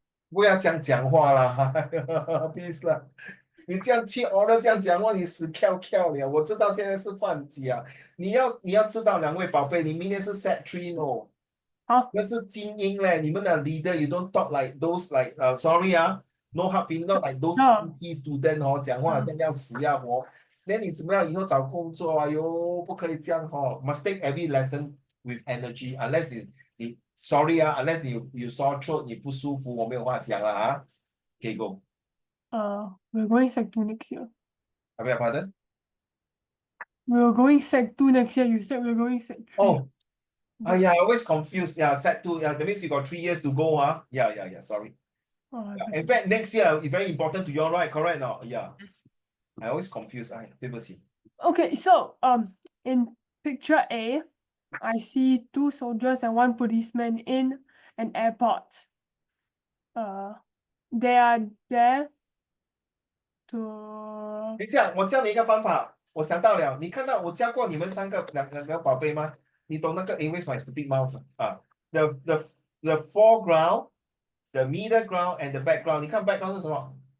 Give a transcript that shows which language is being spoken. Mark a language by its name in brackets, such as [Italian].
[Chinese] 不要这样讲话啦，please 啦。你这样去 order 这样讲话，你死翘翘了。我知道现在是放假，你要知道，两位宝贝，你明天是 set three 哦，好，那是精英嘞。 [English] 你们的 leader，you don't talk like those like sorry 啊，no hard feeling, not like those PT student 哦，讲话好像要死要活。 [Chinese] 那你怎么样以后找工作啊？哟，不可以这样哦， must take every lesson with energy unless 你 sorry 啊， unless you sore throat 你不舒服，我没有话讲了啊。可以 go， [English] we're going Sec 2 next year. I beg your pardon? We're going Sec 2 next year. You said we're going Sec 3. Oh, But- yeah, I always confused. Yeah, set two. Yeah, that means you got 3 years to go. Yeah. Sorry. Yeah. In fact, next year is very important to you, all right? Correct now. Yeah. Yes. I always confuse. Okay, so in picture A, I see 2 soldiers and 1 policeman in an airport. They are there to [Chinese] 等一下，我教你一个方法。我想到了，你看到我教过你们两个宝贝吗？你懂那个 English my stupid mouse 啊？ The foreground, the middle ground and the background。你看 background 是什么？